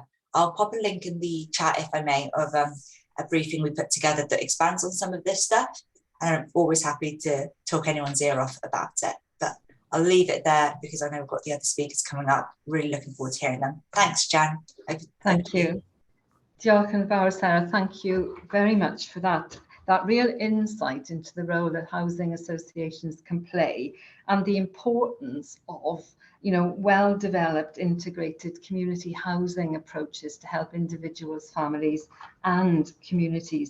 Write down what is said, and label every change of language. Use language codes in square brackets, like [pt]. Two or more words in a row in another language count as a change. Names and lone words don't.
[en] I'll pop a link in the chat, if I may, of a briefing we put together that expands on some of this stuff. And I'm always happy to talk anyone's ear off about it. But I'll leave it there because I know we've got the other speakers coming up. Really looking forward to hearing them. Thanks, Jan. Thank you. [cy] Diolch yn fawr, Sarah. [en] Thank you very much for that real insight into the role that housing associations can play and the importance of, you know, well-developed integrated community housing approaches to help individuals, families and communities.